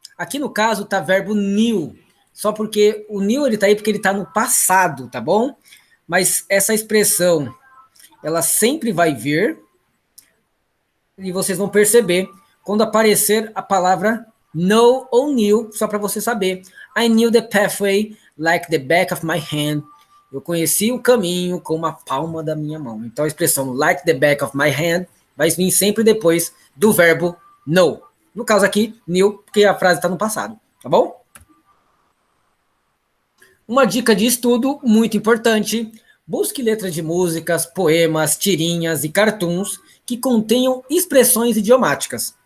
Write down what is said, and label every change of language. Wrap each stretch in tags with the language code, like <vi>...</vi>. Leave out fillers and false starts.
<pt>Aqui no caso tá verbo knew, só porque o knew ele tá aí porque ele tá no passado, tá bom? Mas essa expressão, ela sempre vai vir e vocês vão perceber quando aparecer a palavra know ou knew, só para você saber.</pt> <en>I knew the pathway like the back of my hand.</en> <pt>Eu conheci o caminho com uma palma da minha mão. Então a expressão</pt> <en>like the back of my hand</en> <pt>vai vir sempre depois do verbo know. No caso aqui, knew, porque a frase está no passado, tá bom? Uma dica de estudo muito importante: busque letras de músicas, poemas, tirinhas e cartoons que contenham expressões idiomáticas.</pt>